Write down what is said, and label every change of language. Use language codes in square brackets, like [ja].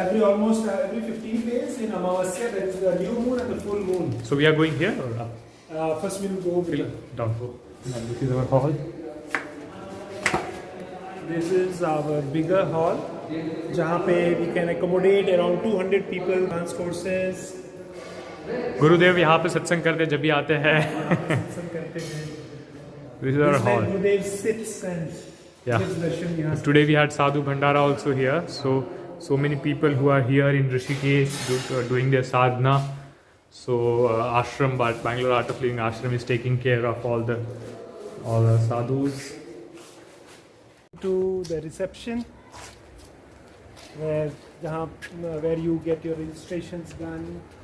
[en] Almost every 15 days in Amavasya there is the new moon and the full moon. So we are going here or up? First we will go with the, Down. And this is our hall. this is our bigger hall, [hi] जहाँ पे [en] we can accommodate around 200 people. Dance courses. [hi] गुरुदेव यहाँ पे सत्संग करते जब भी आते हैं. सत्संग करते हैं. [en] This is our This is where hall. Gurudev sits and Yeah. gives darshan [hi] यहाँ से. [en] Today we had sadhu bhandara also here. So many people who are here in Rishikesh doing their sadhana. So ashram, but Bangalore Art of Living ashram is taking care of all the sadhus. To the reception where you get your registrations done.